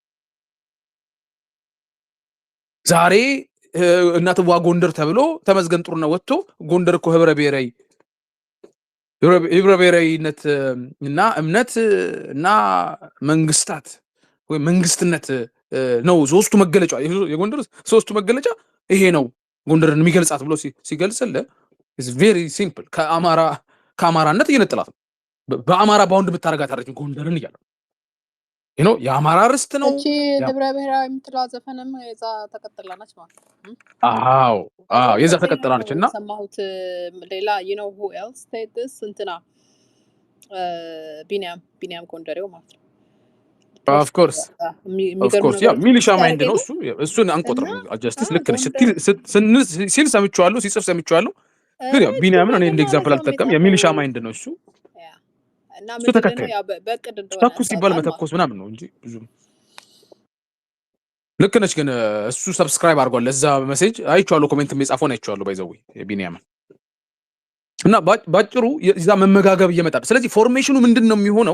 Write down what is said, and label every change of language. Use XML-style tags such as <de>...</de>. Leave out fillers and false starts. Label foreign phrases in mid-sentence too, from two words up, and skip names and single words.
<am>ዛሬ እናትዋ ጎንደር ተብሎ ተመስገን ጥሩነህ ወጥቶ ጎንደር እኮ ህብረ ብሔራዊነት እና እምነት እና መንግስታት ወይ መንግስትነት ነው ሶስቱ መገለጫ። የጎንደር ሶስቱ መገለጫ ይሄ ነው ጎንደርን የሚገልጻት ብሎ ሲገልጽልህ</am> <en>is very simple።</en> <am>ከአማራነት እየነጠላት ነው። በአማራ ባውንድ ብታረጋት አይደለም ጎንደርን እያለ የአማራ ርስት ነው። እቺ ህብረ ብሔራዊ የምትለው ዘፈንም የዛ ተቀጥላናች ማለት ነው። አዎ የዛ ተቀጥላናች እና ሰማሁት ሌላ</am> <en>who else said this</en> <am>እንትና ቢኒያም ጎንደሬው ማለት ነው።</am> <en>of course</en> <am>ያ</am> <en>militia mind</en> <am>ነው እሱን አንቆጥረው። ጀስቲስ ልክ ነሽ ሲል ሰምቼዋለሁ፣ ሲጽፍ ሰምቼዋለሁ። ግን ያው ቢኒያምን እኔ እንደ ኤግዛምፕል አልጠቀም። የሚሊሻ ማይንድ ነው እሱ እና ምንድነው ያው በእቅድ እንደሆነ ተኩስ ሲባል መተኮስ ምናምን ነው እንጂ ብዙ ልክ ነሽ። ግን እሱ ሰብስክራይብ አድርጓል ለዛ ሜሴጅ አይቼዋለሁ፣ ኮሜንት የጻፈውን አይቼዋለሁ። ባይዘው ቢኒያምን እና ባጭሩ እዛ መመጋገብ እየመጣ። ስለዚህ ፎርሜሽኑ ምንድነው የሚሆነው?</am>